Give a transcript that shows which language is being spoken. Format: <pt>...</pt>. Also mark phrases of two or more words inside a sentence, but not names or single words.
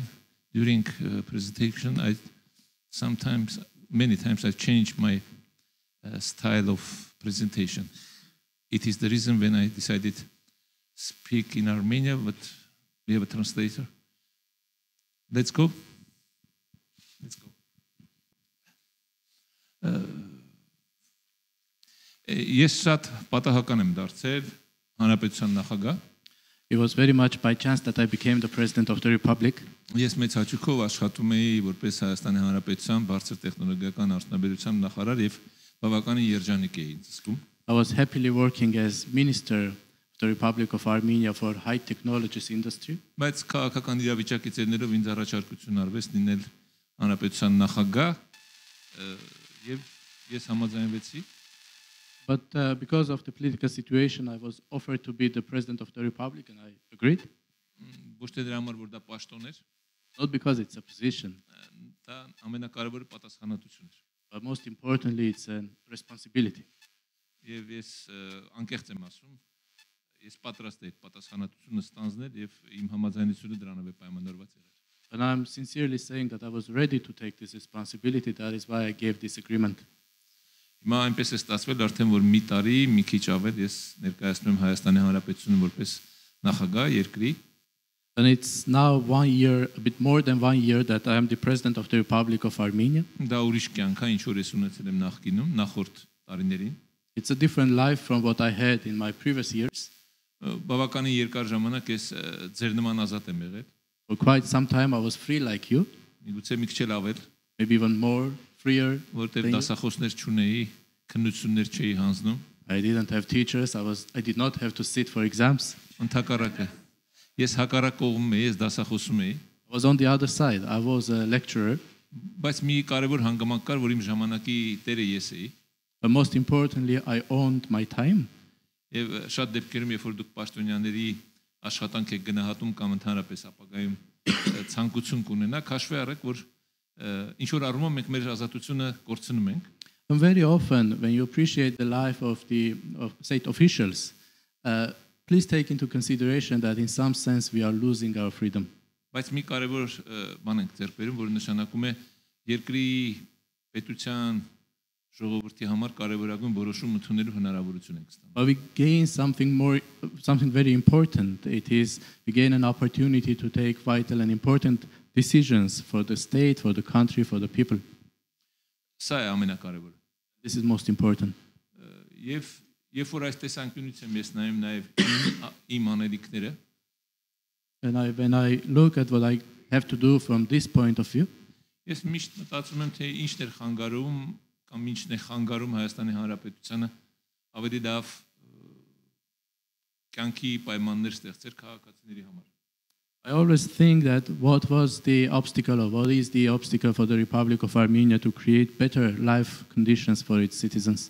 <en>During presentation, many times I change my style of presentation. It is the reason when I decided to speak in Armenian, but we have a translator. Let's go. Let's go.</en> <hy>Ես շատ պատահական եմ դարձել Հանրապետության նախագահ։</hy> <en>It was very much by chance that I became the president of the republic.</en> <hy>Ես մեծ հաճույքով աշխատում էի որպես Հայաստանի Հանրապետության բարձր տեխնոլոգիական արդյունաբերության նախարար եւ բավականին երջանիկ էի ինձ զգում։</hy> <en>I was happily working as minister of the Republic of Armenia for high technologies industry.</en> <hy>Բայց քաղաքական իրավիճակից ելնելով ինձ առաջարկություն արվեց լինել Հանրապետության նախագահ եւ ես համաձայնվեցի։</hy> <en>But because of the political situation, I was offered to be the president of the republic, and I agreed.</en> <hy>Ոչ թե դրա համար որ դա պաշտոն էր,</hy> <en>not because it's a position.</en> <hy>Դա ամենակարևորը պատասխանատվություն էր։</hy> <en>But most importantly, it's a responsibility.</en> <hy>Եվ ես անկեղծ եմ ասում, ես պատրաստ եմ պատասխանատվությունը ստանձնել եւ իմ համաձայնությունը դրանով է պայմանավորված եղել։</hy> <en>And I'm sincerely saying that I was ready to take this responsibility. That is why I gave this agreement.</en> <hy>Հիմա այնպես է ստացվել արդեն որ մի տարի, մի քիչ ավել ես ներկայացնում եմ Հայաստանի Հանրապետությունը որպես նախագահ երկրի։</hy> <en>And it's now 1 year, a bit more than 1 year, that I am the president of the Republic of Armenia.</en> <hy>Դա ուրիշ կյանք է, ինչ որ ես ունեցել եմ նախկինում, նախորդ տարիներին։</hy> <en>It's a different life from what I had in my previous years.</en> <hy>Բավականին երկար ժամանակ ես ձեր նման ազատ եմ եղել։</hy> <en>For quite some time I was free like you.</en> <hy>Միգուցե մի քիչ էլ ավել։</hy> <en>Maybe even more freer.</en> <hy>Որտեղ դասախոսներ չունեի, քննություններ չէի հանձնում։</hy> <en>I didn't have teachers. I did not have to sit for exams.</en> <hy>Ընդհակառակը ես հակառակ կողմում էի, ես դասախոսում էի։</hy> <en>I was on the other side. I was a lecturer.</en> <hy>Բայց մի կարևոր հանգամանք կար, որ իմ ժամանակի տերը ես էի։</hy> <en>But most importantly, I owned my time.</en> <hy>Եվ շատ դեպքերում, երբ որ դուք պաշտոնյաների աշխատանք եք գնահատում կամ ընդհանրապես ապագայում ցանկություն կունենաք, հաշվի առեք, որ ինչ որ առումով մենք մեր ազատությունը կորցնում ենք։</hy> <en>And very often, when you appreciate the life of state officials, please take into consideration that in some sense we are losing our freedom.</en> <hy>Բայց մի կարևոր բան ենք ձեռք բերում, որը նշանակում է երկրի պետության ժողովրդի համար կարևորագույն որոշում ընդունելու հնարավորություն ենք ստանում։</hy> <en>But we gain something very important. It is we gain an opportunity to take vital and important decisions for the state, for the country, for the people.</en> <hy>Սա է ամենակարևորը։</hy> <en>This is most important.</en> <hy>Երբ որ այս տեսանկյունից եմ ես նայում նաև իմ անելիքները,</hy> <en>and when I look at what I have to do from this point of view,</en> <hy>ես միշտ մտածում եմ թե ինչն է խանգարում կամ ինչն է խանգարում Հայաստանի Հանրապետությանը ավելի լավ կյանքի պայմաններ ստեղծել քաղաքացիների համար։</hy> <en>I always think that what was the obstacle or what is the obstacle for the Republic of Armenia to create better life conditions for its citizens.</en>